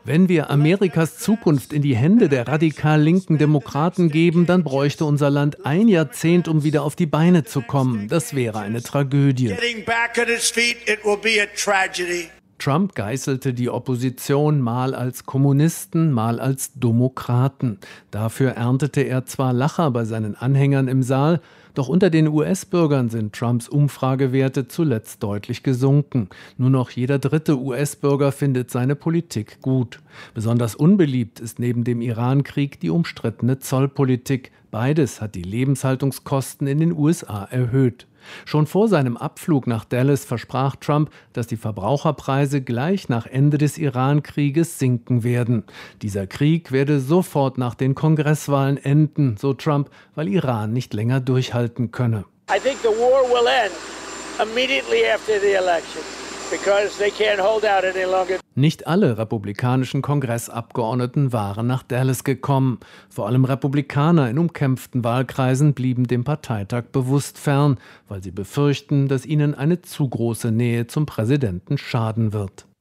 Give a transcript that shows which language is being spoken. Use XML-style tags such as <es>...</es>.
<de>Wenn wir Amerikas Zukunft in die Hände der radikal linken Demokraten geben, dann bräuchte unser Land 1 Jahrzehnt, um wieder auf die Beine zu kommen. Das wäre eine Tragödie.</de> <en>Getting back on its feet, it will be a tragedy.</en> <de>Trump geißelte die Opposition mal als Kommunisten, mal als Demokraten. Dafür erntete er zwar Lacher bei seinen Anhängern im Saal, doch unter den US-Bürgern sind Trumps Umfragewerte zuletzt deutlich gesunken. Nur noch jeder 3. US-Bürger findet seine Politik gut. Besonders unbeliebt ist neben dem Iran-Krieg die umstrittene Zollpolitik. Beides hat die Lebenshaltungskosten in den USA erhöht. Schon vor seinem Abflug nach Dallas versprach Trump, dass die Verbraucherpreise gleich nach Ende des Iran-Krieges sinken werden. Dieser Krieg werde sofort nach den Kongresswahlen enden, so Trump, weil Iran nicht länger durchhalten könne.</de> <en>I think the war will end immediately after the election.</en> <de>Nicht alle republikanischen Kongressabgeordneten waren nach Dallas gekommen. Vor allem Republikaner in umkämpften Wahlkreisen blieben dem Parteitag bewusst fern, weil sie befürchten, dass ihnen eine zu große Nähe zum Präsidenten schaden wird.</de>